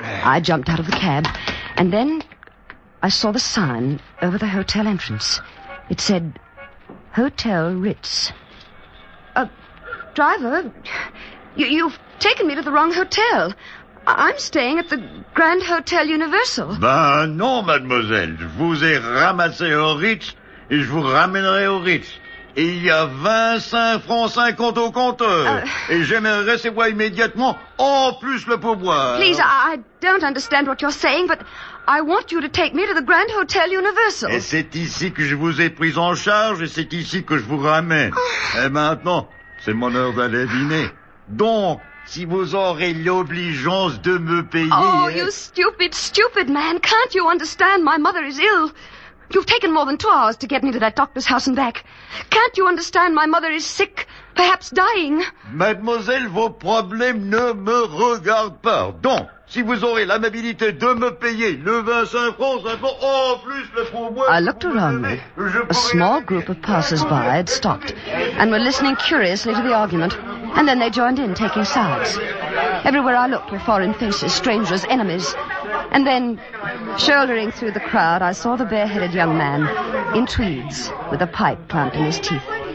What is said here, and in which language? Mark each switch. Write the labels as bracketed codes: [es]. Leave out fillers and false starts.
[en] I jumped out of the cab, and then I saw the sign over the hotel entrance. It said... Hotel Ritz. Driver, you've taken me to the wrong hotel. I'm staying at the Grand Hotel Universal. [fr] Ben non, mademoiselle. Je vous ai ramassé au Ritz et je vous ramènerai au Ritz. Et il y a 25 francs 50 au compteur. Et j'aimerais ces voix immédiatement, en plus le pourboire. [en] Please, I don't understand what you're saying, but... I want you to take me to the Grand Hotel Universal. [fr] Et c'est ici que je vous ai pris en charge et c'est ici que je vous ramène. Et maintenant, c'est mon heure d'aller dîner. Donc, si vous aurez l'obligeance de me payer... [en] Oh, you stupid, stupid man. Can't you understand my mother is ill? You've taken more than 2 hours to get me to that doctor's house and back. Can't you understand my mother is sick, perhaps dying? [fr] Mademoiselle, vos problèmes ne me regardent pas. Donc, si vous aurez l'amabilité de me payer le 25 francs, ça va en plus le pourboire. [en] I looked around me. A small group of passers-by had stopped and were listening curiously to the argument, and then they joined in, taking sides. Everywhere I looked were foreign faces, strangers, enemies. And then, shouldering through the crowd, I saw the bareheaded young man in tweeds with a pipe clamped in his teeth.